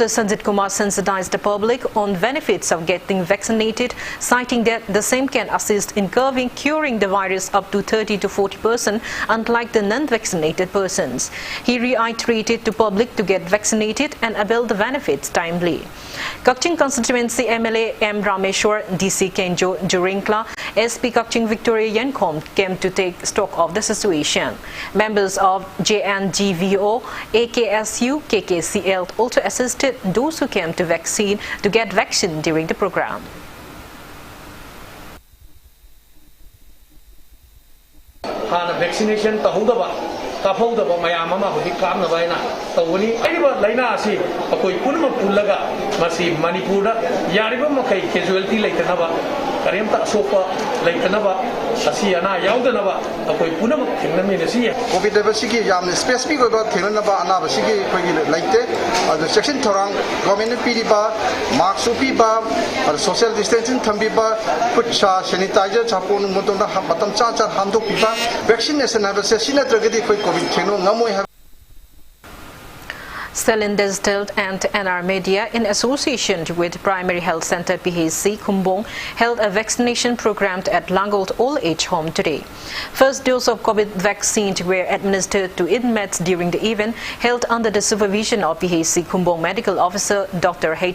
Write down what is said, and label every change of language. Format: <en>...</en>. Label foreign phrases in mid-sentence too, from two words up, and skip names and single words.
<en>Sanjit Kumar sensitized the public on benefits of getting vaccinated, citing that the same can assist in curing the virus up to 30 to 40%, unlike the non-vaccinated persons. He reiterated to public to get vaccinated and avail the benefits timely. Kakching constituency MLA M. Rameshwar, DC Kenjo Jurinkla, SP Kakching Victoria Yenkom came to take stock of the situation. Members of JNGVO, AKSU, KKCL also assisted those who came to get vaccine during the program.</en> <mni>hana vaccination tahudaba kaphaudaba mayam ama hudi kamna baina tawani aiba laina asi akoi punma pullaga masi Manipur da yariba makai casualty laitanaba karimta sopa laitanaba asi ana yaudanaba akoi punama thingnami nasi covid basiki yam specific go thingnaba ana basiki khoi laite section thorang government piriba mask piba</mni> <en>social distancing</en> <mni>thambiba kutcha sanitizer chapon mutongda matam cha cha handok piba vaccination habase sinatragadi khoi covid thingno ngamoi.</mni> <en>Selling Digital and NR Media, in association with Primary Health Center PHC Kumbong, held a vaccination program at Langolt Old Age Home today. First dose of COVID vaccines were administered to inmates during the event, held under the supervision of PHC Kumbong Medical Officer Dr. H.</en>